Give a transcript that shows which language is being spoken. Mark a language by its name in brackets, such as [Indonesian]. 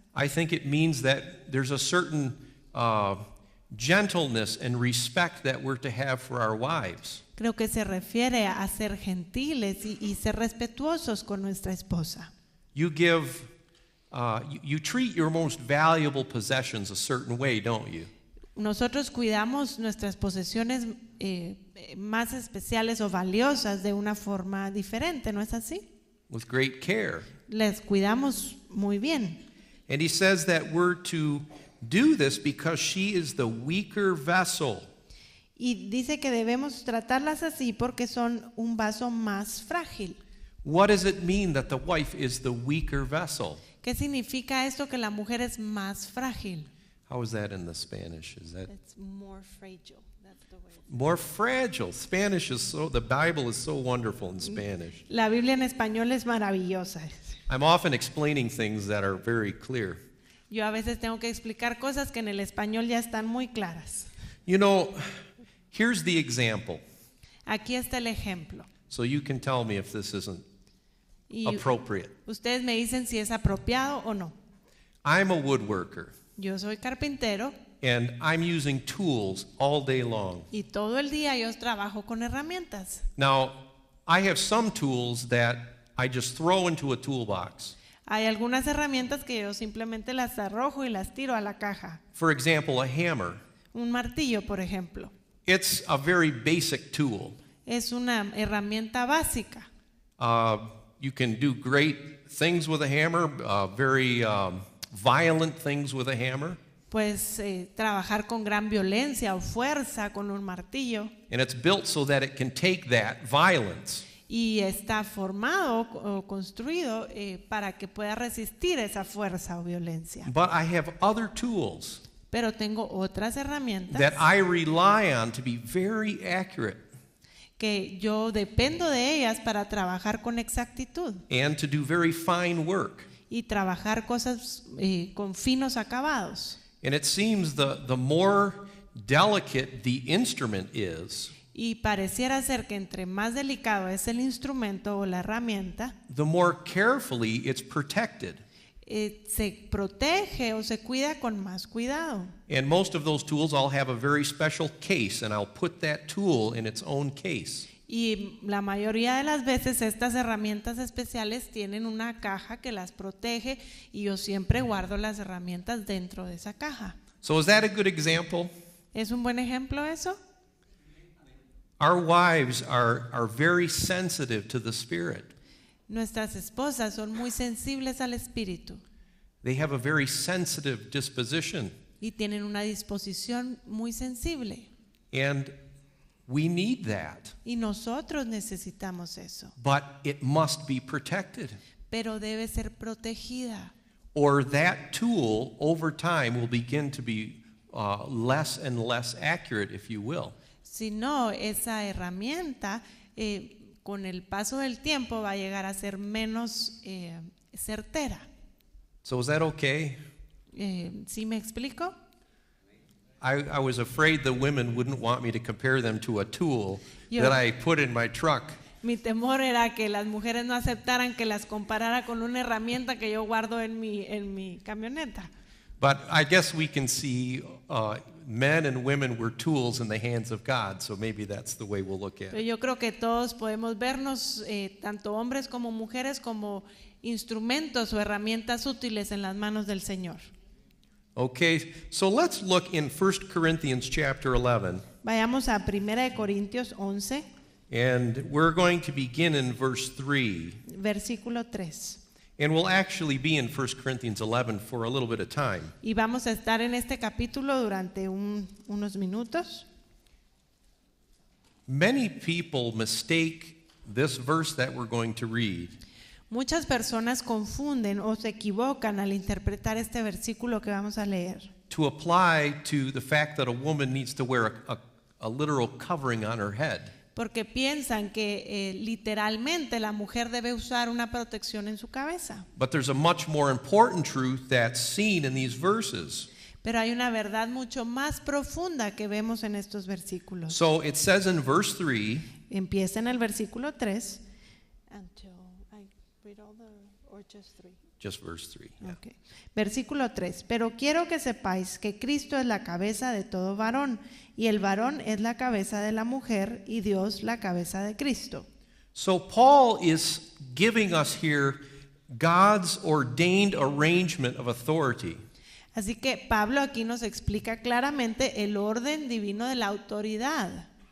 [English] I think it means that there's a certain gentleness and respect that we're to have for our wives. [Spanish] creo que se refiere a ser gentiles y ser respetuosos con nuestra esposa. [English] You give, you treat your most valuable possessions a certain way, don't you? [Spanish] Nosotros cuidamos nuestras posesiones más especiales o valiosas de una forma diferente, ¿no es así? [English] With great care. [Spanish] Les cuidamos muy bien. [English] And he says that we're to Do this because she is the weaker vessel. [Spanish] Y dice que debemos tratarlas así porque son un vaso más frágil. [English] What does it mean that the wife is the weaker vessel? [Spanish] ¿Qué significa esto que la mujer es más frágil? [English] How is that in the Spanish? Is that It's more fragile. That's the way. more fragile? Spanish is the Bible is so wonderful in Spanish. [Spanish] La Biblia en español es maravillosa. [English] I'm often explaining things that are very clear. [Spanish] Yo a veces tengo que explicar cosas que en el español ya están muy claras. [English] You know, here's the example. [Spanish] Aquí está el ejemplo. [English] So you can tell me if this isn't [Spanish] Y [English] appropriate. [Spanish] ustedes me dicen si es apropiado o no. [English] I'm a woodworker, [Spanish] Yo soy carpintero [English] and I'm using tools all day long. [Spanish] y todo el día yo trabajo con herramientas. [English] Now, I have some tools that I just throw into a toolbox. [Spanish] Hay algunas herramientas que yo simplemente las arrojo y las tiro a la caja. [English] For example, a hammer. [Spanish] Un martillo, por ejemplo, [English] It's a very basic tool. [Spanish] es una herramienta básica. [English] You can do great things with a hammer, very violent things with a hammer. [Spanish] Pues trabajar con gran violencia o fuerza con un martillo. [English] And it's built so that it can take that violence [Spanish] Y está formado o construido para que pueda resistir esa fuerza o violencia. [English] But I have other tools [Spanish] Pero tengo otras herramientas [English] that I rely on to be very accurate [Spanish] que yo dependo de ellas para trabajar con exactitud [English] and to do very fine work. [Spanish] y trabajar cosas con finos acabados. [English] And it seems the more delicate the instrument is, [Spanish] Y pareciera ser que entre más delicado es el instrumento o la herramienta, [English] the more carefully it's protected. [Spanish] Se protege o se cuida con más cuidado. [English] And most of those tools all have a very special case, and I'll put that tool in its own case. [Spanish] Y la mayoría de las veces estas herramientas especiales tienen una caja que las protege y yo siempre guardo las herramientas dentro de esa caja. [English] So is that a good example? [Spanish] ¿Es un buen ejemplo eso? [English] Our wives are very sensitive to the Spirit. [Spanish] Nuestras esposas son muy sensibles al espíritu [English] They have a very sensitive disposition, [Spanish] y tienen una disposición muy sensible. [English] and we need that. [Spanish] Y nosotros necesitamos eso, [English] But it must be protected, [Spanish] pero debe ser protegida. [English] or that tool over time will begin to be less and less accurate, if you will. [Spanish] Si no, esa herramienta con el paso del tiempo va a llegar a ser menos certera. [English] So is that okay? [Spanish] ¿Sí me explico? [English] I was afraid the women wouldn't want me to compare them to a tool [Spanish] Yo- [English] that I put in my truck. [Spanish] Mi temor era que las mujeres no aceptaran que las comparara con una herramienta que yo guardo en mi camioneta. [English] But I guess we can see men and women were tools in the hands of God, so maybe that's the way we'll look at [Spanish] Pero [English] it. [Spanish] yo creo que todos podemos vernos, tanto hombres como mujeres, como instrumentos o herramientas útiles en las manos del Señor. [English] Okay, so let's look in 1 Corinthians chapter 11, [Spanish] Vayamos a 1 Corintios 11, [English] and we're going to begin in verse 3. [Spanish] versículo 3. [English] And we'll actually be in 1 Corinthians 11 for a little bit of time. [Spanish] Y vamos a estar en este capítulo durante unos minutos. [English] Many people mistake this verse that we're going to read [Spanish] Muchas personas confunden o se equivocan al interpretar este versículo que vamos a leer, [English] to apply to the fact that a woman needs to wear a literal covering on her head. [Spanish] porque piensan que literalmente la mujer debe usar una protección en su cabeza. [English] But there's a much more important truth that's seen in these verses. [Spanish] Pero hay una verdad mucho más profunda que vemos en estos versículos. [English] So it says in verse 3, [Spanish] Empieza en el versículo 3. [English] Until I read all or just 3. just verse 3. Yeah. [Spanish] Okay. Versículo 3. Pero quiero que sepáis que Cristo es la cabeza de todo varón, y el varón es la cabeza de la mujer, y Dios la cabeza de Cristo. [English] So Paul is giving us here God's ordained arrangement of authority. [Spanish] Así que Pablo aquí nos explica claramente el orden divino de la autoridad.